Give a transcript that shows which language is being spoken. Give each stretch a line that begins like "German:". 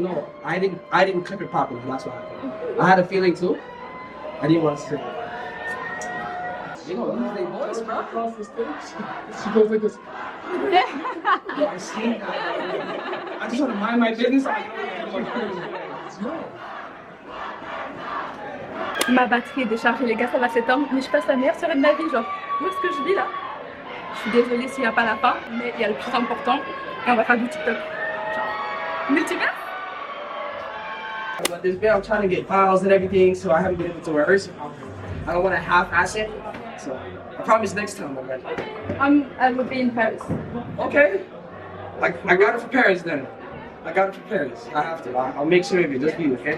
English: No, I didn't clip it properly. That's why. I had a feeling too. I didn't want to say. You know, these they boys, bro. Across the stage. She goes like this. Yeah, I see that. I just want to mind my business.
French: Ma batterie est déchargée, les gars, ça va s'éteindre. Mais je passe la meilleure soirée de ma vie, genre, où est-ce que je vis là? Je suis désolée s'il n'y a pas la fin, mais il y a le plus important. Et on va faire du TikTok. Genre, multivers?
English: But this bit, I'm trying to get files and everything, so I haven't been able to rehearse. I don't want to half-ass it, so I promise next time I'm ready. I will be in Paris. Okay. I got it for Paris then. I got it for Paris. I have to. I'll make sure of it. Just be okay.